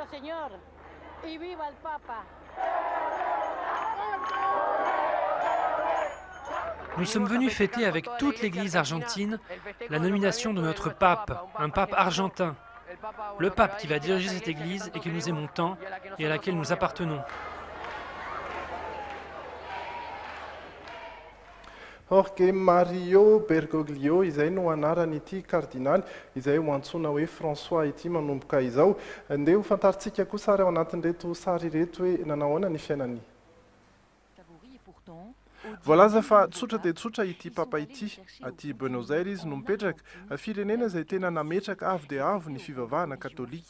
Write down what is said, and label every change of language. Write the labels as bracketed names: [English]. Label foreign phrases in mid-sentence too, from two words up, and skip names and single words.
[French] Nous sommes venus fêter avec toute l'Église argentine la nomination de notre pape, un pape argentin. Le pape qui va diriger cette Église et que nous aimons tant et à laquelle nous appartenons. [Malagasy] Jorge Mario Bergoglio izay no anaran'ity kardinaly izay ho antsoina hoe François ity manomboka izao. Andeha ho fantaritsika kosa ary ao anatin'ireto sary ireto hoe nanao ahoana ny fiainany. Voalaza fa tsotra dia tsotra ity papa ity aty Buenos Aires no mipetraka firenena izay tena nametraka avo dia avo ny fivavahana katolika.